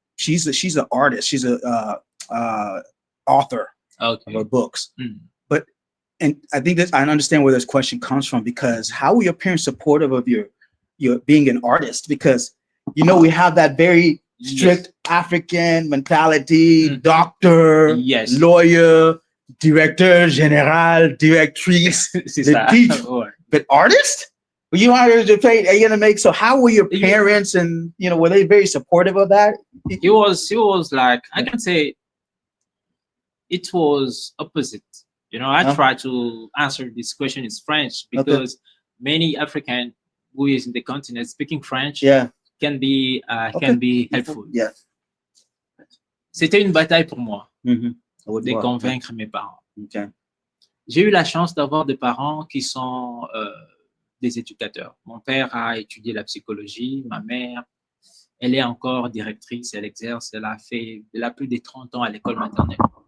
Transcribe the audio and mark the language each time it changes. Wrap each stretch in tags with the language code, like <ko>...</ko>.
<en>she's an artist. She's a author of Okay. her books. Mm. But and I think that I understand where this question comes from, because how were your parents supportive of your being an artist? Because we have that very strict African mentality: Mhm. doctor, Yes. lawyer,</en> <fr>directeur général, directrice, C'est</fr> <en>the</en> <fr>ça.</fr> <en>teacher.</en> <fr>Ouais.</fr> <en>But artist? Are you gonna make? So how were your parents, and were they very supportive of that? He was like, I can say it was opposite. I try to answer this question in French because many African who is in the continent speaking French can be helpful. Yeah.</en> <fr>C'était une bataille pour moi Mm-hmm. de convaincre mes parents.</fr> <en>Okay.</en> <fr>J'ai eu la chance d'avoir des parents qui sont des éducateurs. Mon père a étudié la psychologie, ma mère, elle est encore directrice, elle exerce, elle a plus de 30 ans à l'école maternelle.</fr>